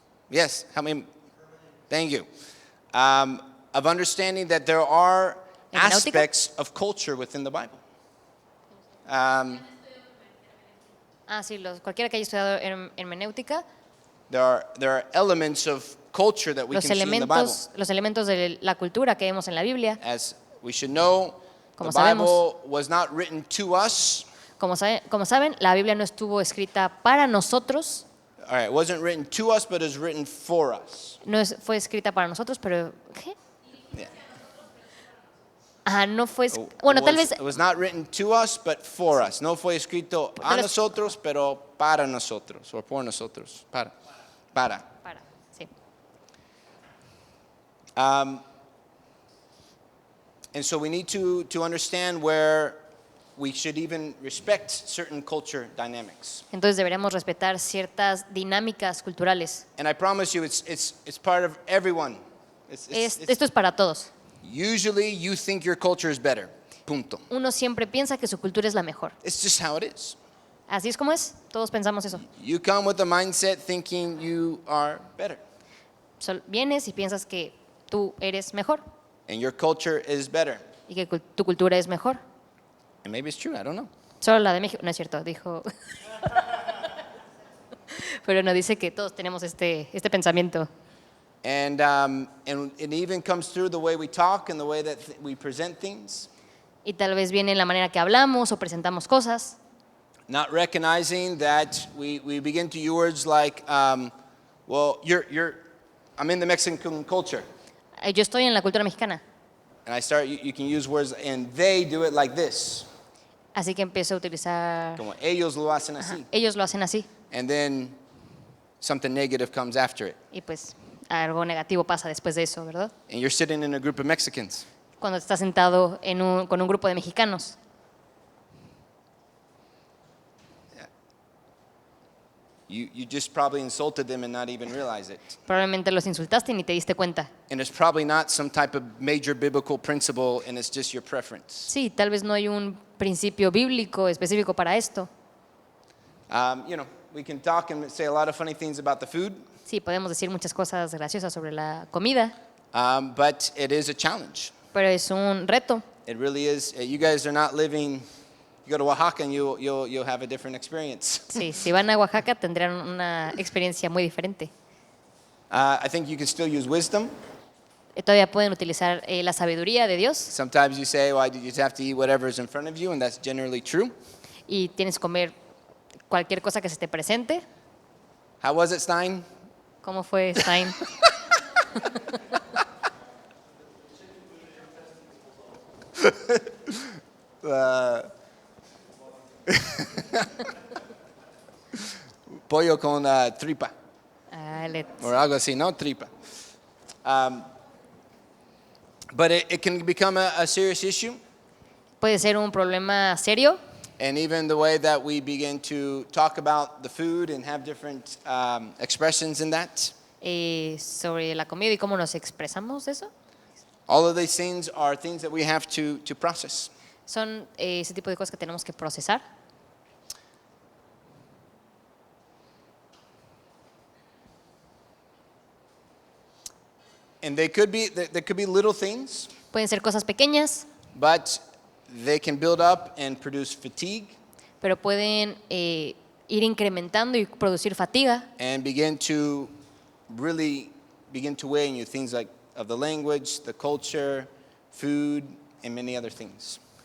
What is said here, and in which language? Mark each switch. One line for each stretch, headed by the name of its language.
English: Yes, help me. Thank you. Of understanding that there are
Spanish: Hermenéutica.
English: aspects of culture within the Bible.
Spanish: sí, cualquiera que haya estudiado hermenéutica,
English: There are elements of culture that we
Spanish: los
English: can see in the Bible.
Spanish: elementos de la cultura que vemos en la Biblia,
English: As we should know,
Spanish: Como
English: the Bible was not written to us.
Spanish: como saben, la Biblia no estuvo escrita para nosotros,
English: All right, it wasn't written to us, but it was written for us.
Spanish: fue escrita para nosotros, pero ¿qué?
English: Yeah.
Spanish: No fue, bueno, tal vez
English: It was not written to us, but for us.
Spanish: No fue escrito a Tal vez- nosotros, pero para nosotros, o por nosotros. Para. para, sí.
English: And so we need to understand where we should even respect certain culture dynamics.
Spanish: Entonces deberíamos respetar ciertas dinámicas culturales.
English: And I promise you, it's part of everyone.
Spanish: Esto es para todos.
English: Usually you think your culture is better.
Spanish: Punto. Uno siempre piensa que su cultura es la mejor.
English: It's just how it is.
Spanish: Así es como es, todos pensamos eso.
English: You come with a mindset thinking you are better.
Spanish: Vienes y piensas que tú eres mejor
English: And your culture is better.
Spanish: y que tu cultura es mejor.
English: And maybe it's true, I don't know.
Spanish: Solo la de México, no es cierto, dijo. Pero no dice que todos tenemos este pensamiento.
English: And it even comes through the way we talk and the way that we present things.
Spanish: Y tal vez viene en la manera que hablamos o presentamos cosas.
English: Not recognizing that we begin to use words like, well, I'm in the Mexican culture.
Spanish: Yo estoy en la cultura mexicana,
English: And you can use words, and they do it like this.
Spanish: así que empiezo a utilizar. Como ellos lo hacen así. Ellos lo hacen así
English: And then something negative comes after it.
Spanish: y pues algo negativo pasa después de eso, ¿verdad?
English: And you're sitting in a group of Mexicans.
Spanish: Cuando estás sentado con un grupo de mexicanos.
English: You just probably insulted them and not even realize it.
Spanish: Probablemente los insultaste y ni te diste cuenta.
English: And it's probably not some type of major biblical principle, and it's just your preference.
Spanish: Sí, tal vez no hay un principio bíblico específico para esto.
English: We can talk and say a lot of funny things about the food,
Spanish: Sí, podemos decir muchas cosas graciosas sobre la comida,
English: but it is a challenge.
Spanish: pero es un reto.
English: It really is. You guys are not living. You go to Oaxaca and you'll have a different experience.
Spanish: Sí, si van a Oaxaca tendrán una experiencia muy diferente.
English: I think you can still use wisdom.
Spanish: Todavía pueden utilizar la sabiduría de Dios
English: Sometimes you say, well, you just have to eat whatever's in front of you, and that's generally true.
Spanish: y tienes que comer cualquier cosa que se te presente.
English: How was it, Stein?
Spanish: ¿Cómo fue, Stein? Pollo con tripa, Ah, or algo así, no tripa.
English: But it can become a serious issue,
Spanish: puede ser un problema serio.
English: and even the way that we begin to talk about the food and have different expressions in that.
Spanish: Sobre la comida y cómo nos expresamos de eso.
English: All of these things are things that we have to process.
Spanish: Son ese tipo de cosas que tenemos que procesar.
English: And there could be little things,
Spanish: Pueden ser cosas pequeñas,
English: but they can build up and produce fatigue
Spanish: pero pueden ir incrementando y producir fatiga
English: and begin to really begin to weigh on you things like of the language, the culture, food, and many other things.